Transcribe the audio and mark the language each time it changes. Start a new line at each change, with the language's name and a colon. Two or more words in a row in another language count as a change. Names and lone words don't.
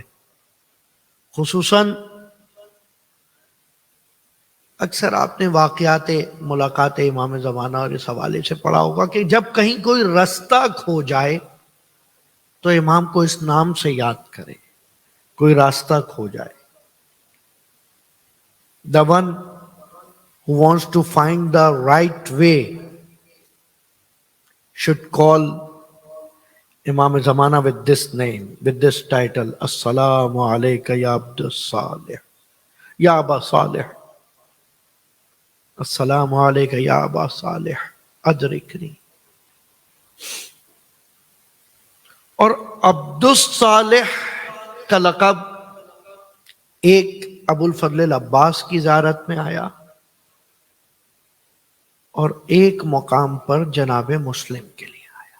Urdu: خصوصاً اکثر آپ نے واقعات ملاقات امام زمانہ اور اس حوالے سے پڑھا ہوگا کہ جب کہیں کوئی رستہ کھو جائے تو امام کو اس نام سے یاد کرے. کوئی راستہ کھو جائے،
English: the one who wants to find the right way should call Imam Zamana with this name, with this title.
Arabic: السلام عليك يا عبد الصالح، يا أبا صالح. السلام عليك يا أبا صالح، أدركني.
Urdu: اور عبدالصالح کا لقب ایک ابو الفضل العباس کی زیارت میں آیا اور ایک مقام پر جناب مسلم کے لیے آیا.